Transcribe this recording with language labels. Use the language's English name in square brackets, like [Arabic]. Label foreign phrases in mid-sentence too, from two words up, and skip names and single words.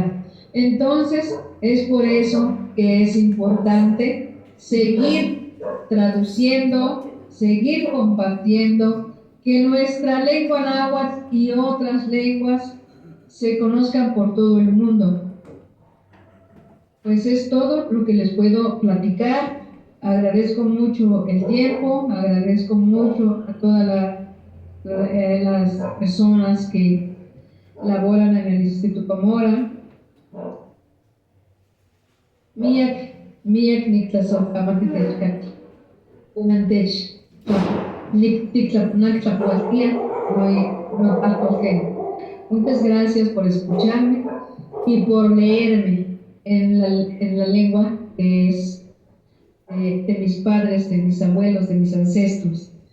[Spanish] Entonces, es por eso que es importante seguir traduciendo, seguir compartiendo, que nuestra lengua náhuatl y otras lenguas se conozcan por todo el mundo. Pues es todo lo que les puedo platicar. Agradezco mucho el tiempo, agradezco mucho a todas las personas que laboran en el Instituto Mora. [Nahuatl languages] Miak niktlasojkamatitechkati, unantech, [Spanish] Muchas gracias por escucharme y por leerme en la lengua que es de mis padres, de mis abuelos, de mis ancestros.